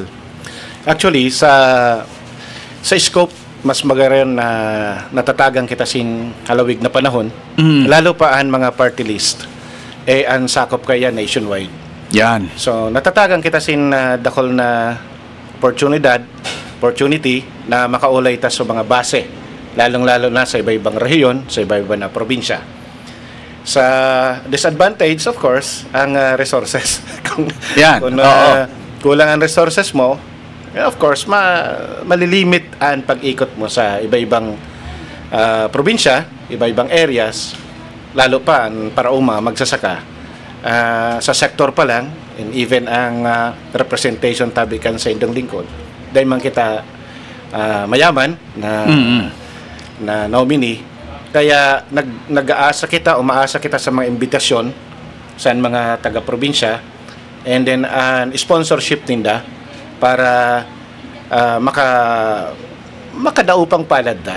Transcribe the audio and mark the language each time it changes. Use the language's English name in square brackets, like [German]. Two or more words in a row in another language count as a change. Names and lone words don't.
[Bikol] Actually, sa scope, mas magayon na natatagang kita sin halawig na panahon, lalo pa ang mga party list, ang sakop kaya nationwide. Yan. So, natatagang kita sin dakol na opportunity na makaulay ta sa mga base, lalong-lalo na sa iba-ibang rehiyon, sa iba-ibang na probinsya. Sa disadvantage, [English] of course, [Bikol] ang resources. kung kulang ang resources mo, [English] of course, [Bikol] malilimit ang pag-ikot mo sa iba-ibang probinsya, iba-ibang areas, lalo pa ang parauma magsasaka. Sa sektor pa lang, [English] and even [Bikol] ang representation tabikan sa indong lingkod, dahil man kita mayaman na nominee, kaya umaasa kita sa mga imbitasyon sa mga taga-probinsya, [English] and then sponsorship [Bikol] tinda para makadaupang palad da.